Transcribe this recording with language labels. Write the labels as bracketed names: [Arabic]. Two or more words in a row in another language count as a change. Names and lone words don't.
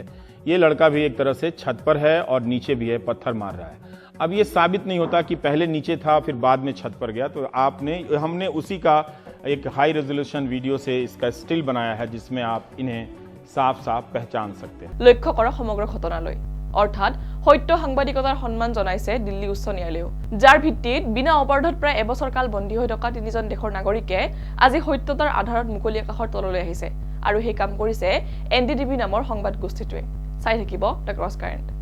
[Hindi] ये लड़का भी एक तरह से छत पर है और नीचे भी है, पत्थर मार रहा है। अब ये साबित नहीं होता कि पहले नीचे था फिर बाद में छत पर गया। तो हमने उसी का एक [English] high resolution video [Hindi] से इसका स्टिल बनाया है जिसमें आप इन्हें साफ साफ पहचान सकते हैं। [Assamese] লক্ষ্য কৰা সমগ্ৰ ঘটনালৈ, অৰ্থাৎ সত্য সাংবাদিকতাৰ সন্মান জনাইছে দিল্লী উচ্চ ন্যায়ালয়েও, যাৰ ভিত্তিত বিনা অপৰাধত প্ৰায় এবছৰ কাল বন্দী হৈ থকা 3জন দেশৰ নাগৰিকে আজি সত্যতাৰ আধাৰত মুকলি আকাশৰ তললৈ আহিছে। আৰু সেই কাম কৰিছে NDTV নামৰ সংবাদ গোষ্ঠীটোৱে। চাই থাকিব দ্য ক্ৰছ কাৰেণ্ট।